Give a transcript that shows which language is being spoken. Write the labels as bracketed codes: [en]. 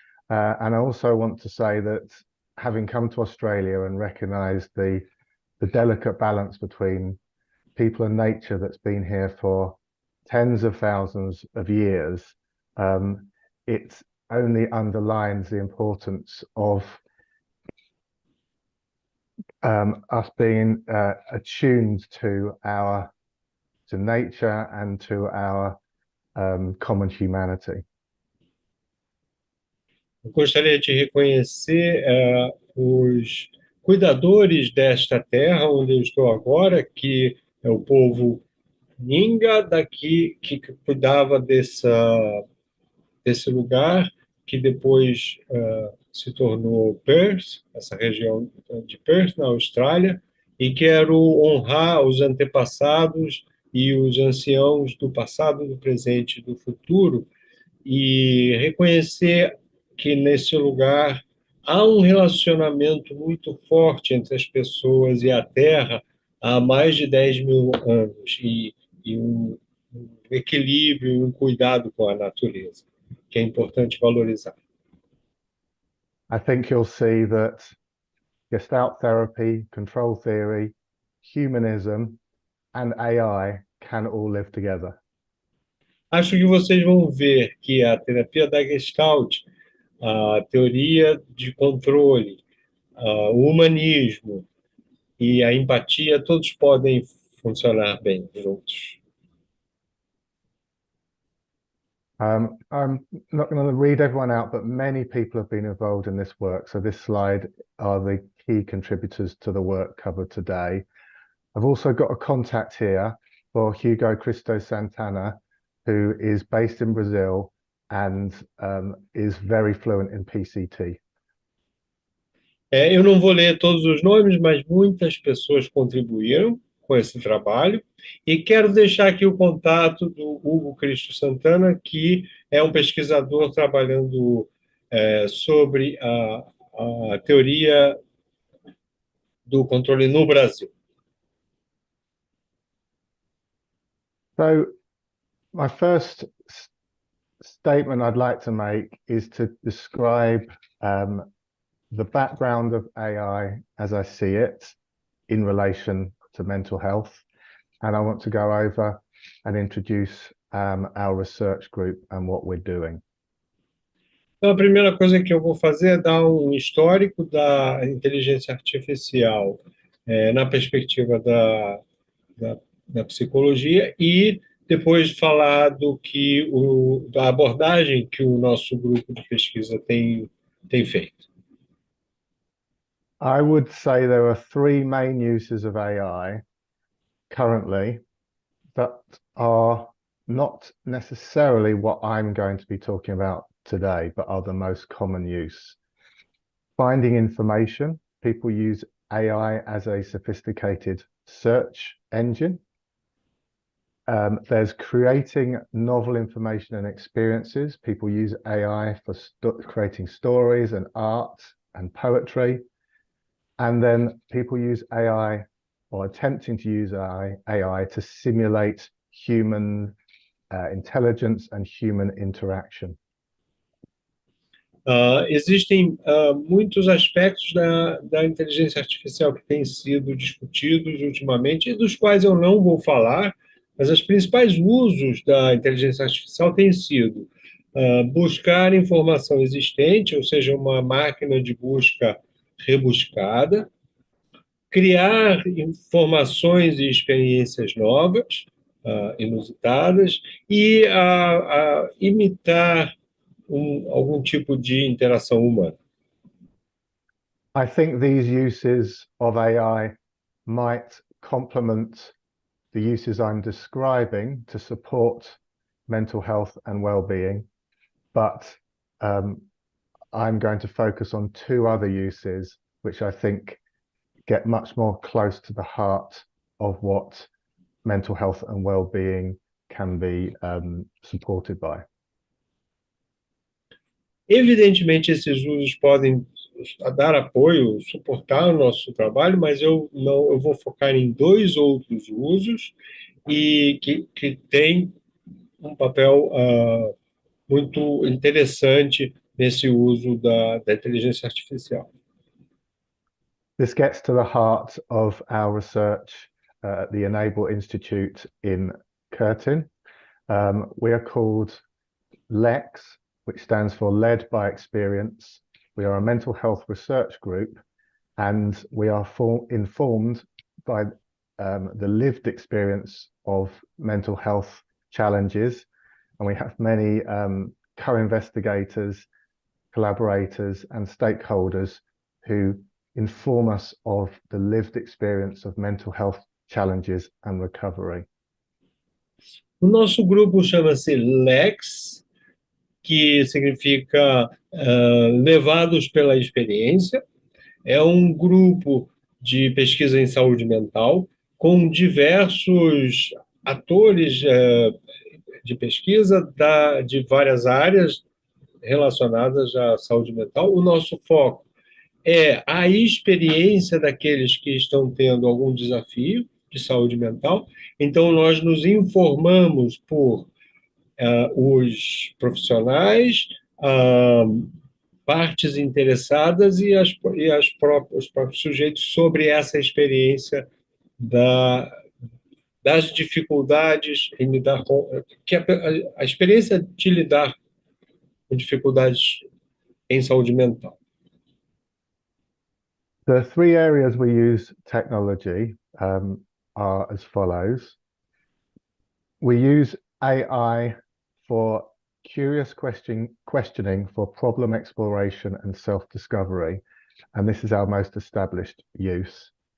[en] And I also want to say that having come to Australia and recognized the delicate balance between people and nature that's been here for tens of thousands of years, it only underlines the importance of us being attuned to nature and to our common humanity. [pt] Eu gostaria de reconhecer os cuidadores desta terra onde eu estou agora, que é o povo Ninga daqui, que cuidava desse lugar, que depois se tornou Perth, essa região de Perth, na Austrália, e quero honrar os antepassados e os anciãos do passado, do presente e do futuro, e reconhecer que nesse lugar há um relacionamento muito forte entre as pessoas e a terra há mais de 10.000 anos, e um equilíbrio, um cuidado com a natureza, que é importante valorizar. [en] I think you'll see that Gestalt therapy, control theory, humanism and AI can all live together. [pt] Acho que vocês vão ver que a terapia da Gestalt, a teoria de controle, o humanismo e a empatia, todos podem funcionar bem juntos. [en] I'm not going to read everyone out, but many people have been involved in this work. So this slide are the key contributors to the work covered today. I've also got a contact here for Hugo Cristo Santana, who is based in Brazil and is very fluent in PCT. [pt] Eu não vou ler todos os nomes, mas muitas pessoas contribuíram com esse trabalho. E quero deixar aqui o contato do Hugo Cristo Santana, que é um pesquisador trabalhando sobre a teoria do controle no Brasil. [en] So my first statement I'd like to make is to describe the background of AI as I see it in relation to mental health. And I want to go over and introduce our research group and what we're doing. [pt] Então, a primeira coisa que eu vou fazer é dar um histórico da inteligência artificial na perspectiva da psicologia e depois falar da abordagem que o nosso grupo de pesquisa tem feito. [en] I would say there are three main uses of AI currently that are not necessarily what I'm going to be talking about today, but are the most common use. Finding information. People use AI as a sophisticated search engine. There's creating novel information and experiences. People use AI for creating stories and art and poetry. And then people use AI or attempting to use AI to simulate human intelligence and human interaction. [pt] Existem muitos aspectos da inteligência artificial que têm sido discutidos ultimamente e dos quais eu não vou falar, mas os principais usos da inteligência artificial têm sido buscar informação existente, ou seja, uma máquina de busca rebuscada, criar informações e experiências novas, inusitadas e a imitar algum tipo de interação humana. [en] I think these uses of AI might complement the uses I'm describing to support mental health and well-being, but I'm going to focus on two other uses which I think get much more close to the heart of what mental health and well-being can be supported by. [pt] Evidentemente, esses usos podem dar apoio, suportar o nosso trabalho, mas eu vou focar em dois outros usos e que têm um papel muito interessante nesse uso da inteligência artificial. [en] This gets to the heart of our research at the Enable Institute in Curtin. We are called LEX, which stands for Led by Experience. We are a mental health research group, and we are informed by the lived experience of mental health challenges. And we have many co-investigators, collaborators, and stakeholders who inform us of the lived experience of mental health challenges and recovery. [pt] O nosso grupo chama-se LEX, que significa levados pela experiência. É um grupo de pesquisa em saúde mental com diversos atores de pesquisa de várias áreas relacionadas à saúde mental. O nosso foco é a experiência daqueles que estão tendo algum desafio de saúde mental. Então, nós nos informamos por os profissionais, partes interessadas e os próprios sujeitos sobre essa experiência das dificuldades em lidar com... a experiência de lidar com dificuldades em saúde mental. [en] The three areas we use technology are as follows. We use AI for curious questioning for problem exploration and self-discovery, and this is our most established use.